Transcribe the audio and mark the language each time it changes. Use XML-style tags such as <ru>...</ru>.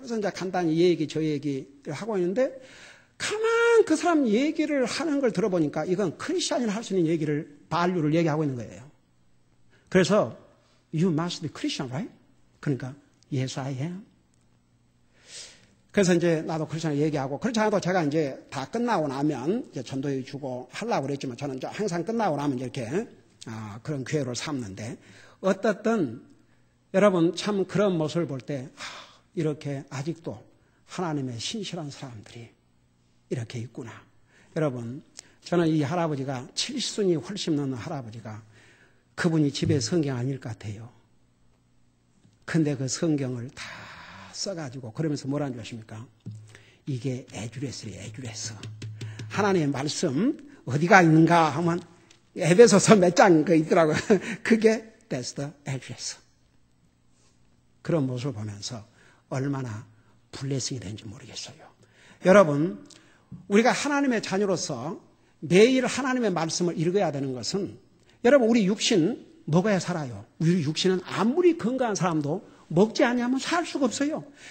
<ko>그래서 이제 간단히 이 얘기 저 얘기를 하고 있는데 가만 그 사람 얘기를 하는 걸 들어보니까 이건 크리스찬이 할 수 있는 얘기를 발류를 얘기하고 있는 거예요. 그래서</ko> <en>You must be Christian, right?</en> <ko>그러니까</ko> <en>Yes, I am.</en> <ko>그래서 이제 나도 크리스찬을 얘기하고 그렇지 않아도 제가 이제 다 끝나고 나면 이제 전도회 주고 하려고 그랬지만 저는 항상 끝나고 나면 이렇게 그런 기회를 삼는데 어떻든 여러분 참 그런 모습을 볼 때 이렇게 아직도 하나님의 신실한 사람들이 이렇게 있구나. 여러분 저는 이 할아버지가 70순이 훨씬 넘는 할아버지가 그분이 집에 성경 아닐 것 같아요. 근데 그 성경을 다 써가지고 그러면서 뭐라는 줄 아십니까? 이게 에듀레스예요. 에듀레스. 하나님의 말씀 어디가 있는가 하면 에베소서 몇 장 그 있더라고요. 그게</ko> <en>That's the address.</en> <ko>그런 모습을 보면서 얼마나 블레싱이 되는지 모르겠어요. 여러분 우리가 하나님의 자녀로서 매일 하나님의 말씀을 읽어야 되는 것은 여러분 우리 육신 먹어야 살아요. 우리 육신은 아무리 건강한 사람도 먹지 않으면 살 수가 없어요.</ko>